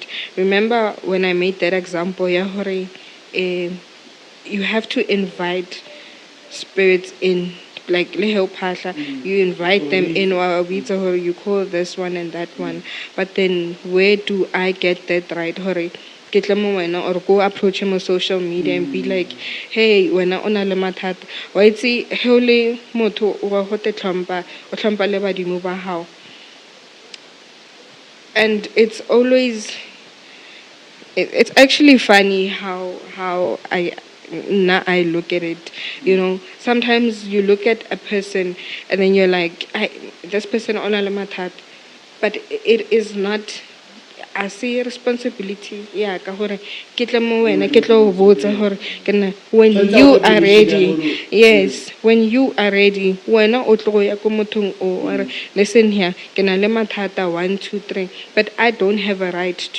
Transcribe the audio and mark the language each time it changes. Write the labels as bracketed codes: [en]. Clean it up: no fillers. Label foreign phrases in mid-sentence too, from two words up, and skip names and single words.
[en] Remember when I made that example, you have to invite spirits in, like you invite them in, or you call this one and that one. But then where do I get that right? Or go approach him on social media and be like, hey, when I [st] ona le mathata wa itse hele motho wa hote tlhompa o tlhompa le badimo ba hao. [en] And it's actually funny how I look at it. Sometimes you look at a person and then you're like, this person [st] ona le mathata, [en] but it is not. I see responsibility. Yeah, when you are ready, yes, when you are ready, when listen here, 1, 2, 3, but I don't have a right to.